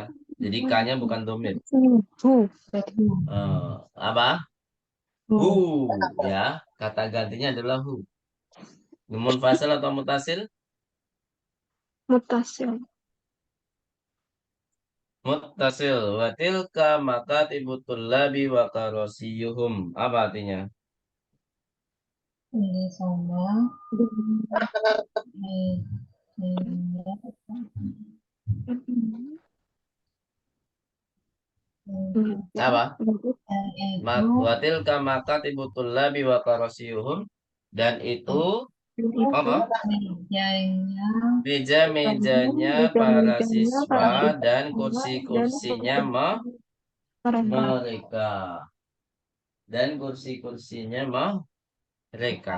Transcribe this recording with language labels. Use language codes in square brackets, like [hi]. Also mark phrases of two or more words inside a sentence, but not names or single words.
[id] Jadi K-nya bukan domir. Bu. Berarti Bu. Apa? Bu. Hu, ya. Kata gantinya adalah hu. Nun fasal atau mutasil? mutasil. Mutasil. [ar] وتلك مكاتب الطلاب وكراسيهم. [id] Apa artinya? Di sana Apa? itu [ar] وتلك مكاتب الطلاب وكراسيهم. [id] Dan itu apa? mejanya Meja-mejanya para meja-mejanya siswa para dan siswa dan kursi-kursinya mereka. mereka. Dan kursi-kursinya mereka.